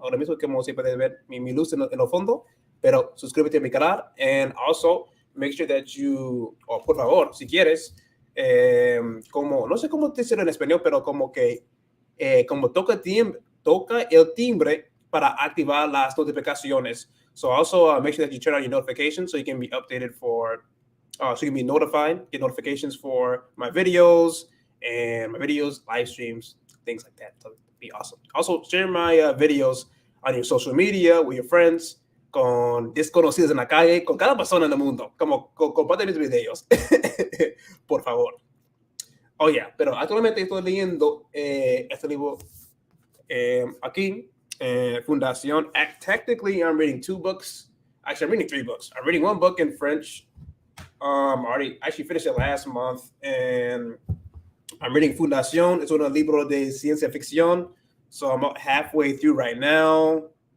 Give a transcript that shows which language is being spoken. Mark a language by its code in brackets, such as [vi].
[es] Ahora mismo, como se puede ver mi luz en el fondo, pero suscríbete a mi canal. [en] And also, make sure that you, [es] por favor, si quieres, como, no sé cómo decirlo en español, pero como que, como toca el timbre para activar las notificaciones. [en] So also make sure that you turn on your notifications so you can be updated so you can be notified, get notifications for my videos, live streams, things like that. So it'd be awesome. Also, share my videos on your social media with your friends, [es] con desconocidos en la calle, con cada persona en el mundo. Como comparte mis videos. Por favor. Oh, yeah. Pero actualmente estoy leyendo este libro aquí. Fundación. [en] Technically, I'm reading 2 books. Actually, I'm reading 3 books. I'm reading 1 book in French. Already actually finished it last month, and I'm reading Fundación. It's [es] un libro de ciencia ficción, [en] so I'm about halfway through right now.